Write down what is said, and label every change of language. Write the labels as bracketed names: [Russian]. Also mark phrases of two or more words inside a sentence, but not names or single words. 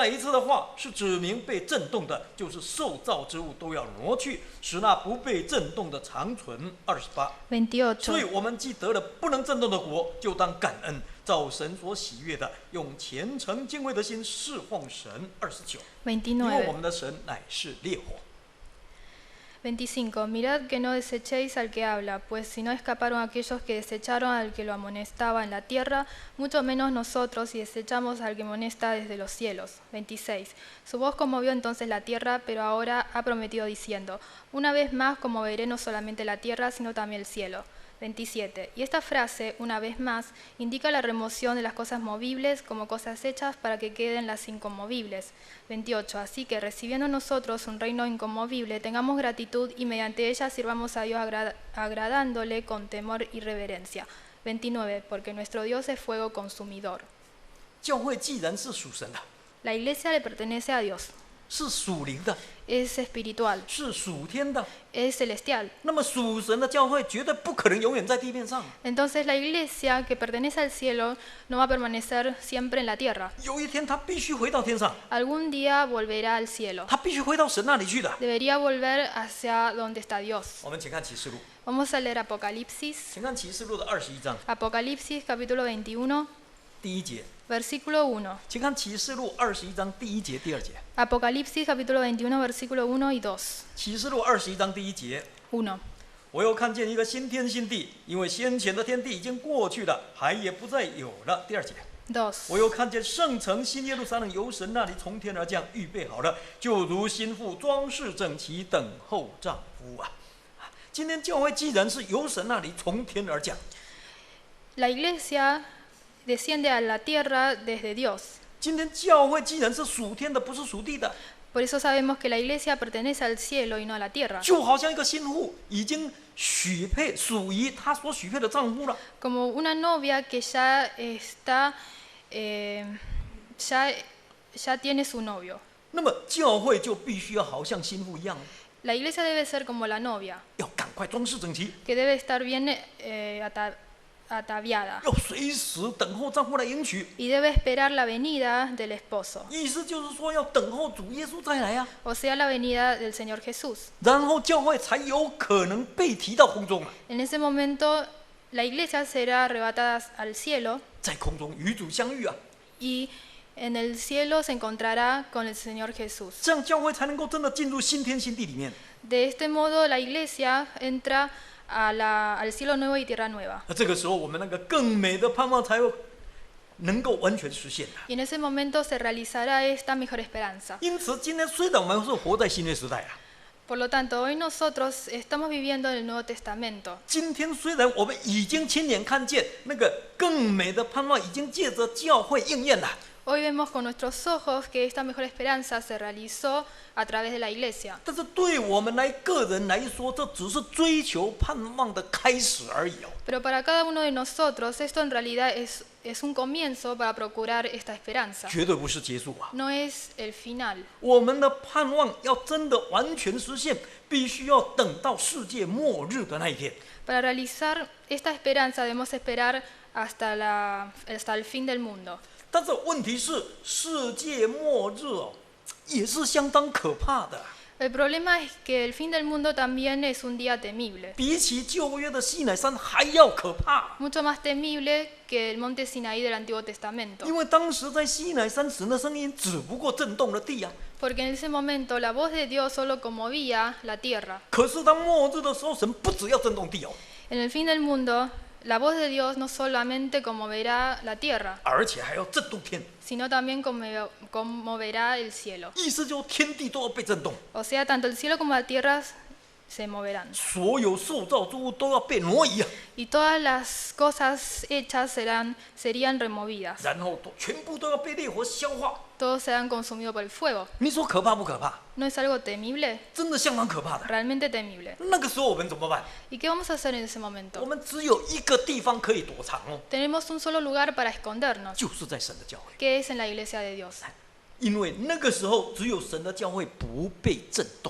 [Chinese] 再一次的话，是指明被震动的，就是受造之物都要挪去，使那不被震动的长存。28。所以 28. 我们既得了不能震动的国，就当感恩，照神所喜悦的，用虔诚敬畏的心侍奉神。29。因为我 29. 们的神乃是烈火。 [Spanish] 25. Mirad que no desechéis al que habla, pues si no escaparon aquellos que desecharon al que lo amonestaba en la tierra, mucho menos nosotros si desechamos al que amonesta desde los cielos. 26. Su voz conmovió entonces la tierra, pero ahora ha prometido diciendo, una vez más conmoveré no solamente la tierra, sino también el cielo. 27. Y esta frase, una vez más, indica la remoción de las cosas movibles como cosas hechas para que queden las inconmovibles. 28. Así que recibiendo nosotros un reino inconmovible, tengamos gratitud y mediante ella sirvamos a Dios agradándole con temor y reverencia. 29. Porque nuestro Dios es fuego consumidor. [Chinese] 教会既然是属神的， [Spanish] La iglesia le pertenece a Dios, [Chinese] 是属灵的， [Spanish] es espiritual, [Chinese] 是属天的， [Spanish] es celestial. [Chinese] 那么属神的教会绝对不可能永远在地面上。 [Spanish] Entonces la iglesia que pertenece al cielo no va a permanecer siempre en la tierra. [Chinese] 有一天他必须回到天上， [Spanish] Algún día volverá al cielo. [Chinese] 他必须回到神那里去的。 [Spanish] Debería volver hacia donde está Dios. [Chinese] 我们请看启示录， [Spanish] Vamos a leer Apocalipsis. [Chinese] 请看启示录的21章 [Spanish] Apocalipsis capítulo 21, [Chinese] 第1节， [Spanish] versículo 1. [Chinese] 请看启示录21章第1节、第2节。 [Spanish] Apocalipsis capítulo 21, versículo 1 y 2. [Chinese] 启示录21章第1节， 1. 我又看见一个新天新地，因为先前的天地已经过去了，海也不再有了。第2节。 2. 我又看见圣城新耶路撒冷由神那里从天而降，预备好了，就如新妇装饰整齐，等候丈夫啊！今天教会既然是由神那里从天而降， [Spanish] La iglesia desciende a la tierra desde Dios. [Chinese] 今天教会既然是属天的，不是属地的， [Spanish] Por eso sabemos que la iglesia pertenece al cielo y no a la tierra. [Chinese] 就好像一个新妇已经许配属于她所许配的丈夫了。 [Spanish] Como una novia que ya está, ya tiene su novio. [Chinese] 那么教会就必须要好像新妇一样， [Spanish] La iglesia debe ser como la novia, [Chinese] 要赶快装饰整齐， [Spanish] que debe estar bien ataviada [Chinese] 要随时等候丈夫来迎娶。 [Spanish] y debe esperar la venida del esposo, [Chinese] 意思就是说，要等候主耶稣再来啊， [Spanish] o sea, la venida del Señor Jesús. [Chinese] 然后教会才有可能被提到空中啊， [Spanish] En ese momento, la iglesia será arrebatada al cielo [Chinese] 在空中与主相遇啊， [Spanish] y en el cielo se encontrará con el Señor Jesús. [Chinese] 这样教会才能够真的进入新天新地里面。 [Spanish] De este modo, la iglesia entra al cielo nuevo y tierra nueva. [Chinese] 那这个时候，我们那个更美的盼望才有能够完全实现啊。 [Spanish] Y en ese momento se realizará esta mejor esperanza. [Chinese] 因此，今天虽然我们是活在新约时代啊， [Spanish] Por lo tanto, hoy nosotros estamos viviendo en el Nuevo Testamento. [Chinese] 今天虽然我们已经亲眼看见那个更美的盼望已经借着教会应验了， [Spanish] Hoy vemos con nuestros ojos que esta mejor esperanza se realizó a través de la iglesia. [Chinese] 但是对我们个人来说，这只是追求盼望的开始而已哦。 [Spanish] Pero para cada uno de nosotros esto en realidad es un comienzo para procurar esta esperanza. [Chinese] 绝对不是结束啊！ [Spanish] No es el final. [Chinese] 我们的盼望要真的完全实现，必须要等到世界末日的那一天。 [Spanish] Para realizar esta esperanza debemos esperar hasta el fin del mundo. [Chinese] 但是问题是，世界末日哦，也是相当可怕的。 [Spanish] El problema es que el fin del mundo también es un día temible. [Chinese] 比起旧约的西乃山还要可怕。 [Spanish] Mucho más temible que el monte Sinaí del Antiguo Testamento. [Chinese] 因为当时在西乃山，神的声音只不过震动了地啊。 [Spanish] Porque en ese momento la voz de Dios solo conmovía la tierra. [Chinese] 可是当末日的时候，神不只要震动地哦， [Spanish] En el fin del mundo, la voz de Dios no solamente conmoverá la tierra, [Chinese] 而且还要震动天。 [Spanish] sino también conmoverá el cielo. [Chinese] 意思就是天地都要被震动， [Spanish] O sea, tanto el cielo como la tierra se moverán. [Chinese] 所有受造之物都要被挪移啊， [Spanish] Y todas las cosas hechas serían removidas. [Chinese] 然后全部都要被烈火消化。 [Spanish] Todos serán consumidos por el fuego. [Chinese] 你说可怕不可怕？ [Spanish] ¿No es algo temible? [Chinese] 真的相当可怕的。 [Spanish] Realmente temible. [Chinese] 那个时候我们怎么办？ [Spanish] ¿Y qué vamos a hacer en ese [Chinese] 我 [Spanish] momento? [Chinese] 们只有一个地方可以躲藏哦， [Spanish] Tenemos un solo lugar para escondernos, [Chinese] 就是在神的教会。 [Spanish] que es en la iglesia de Dios. [Chinese] 因为那个时候只有神的教会不被震动，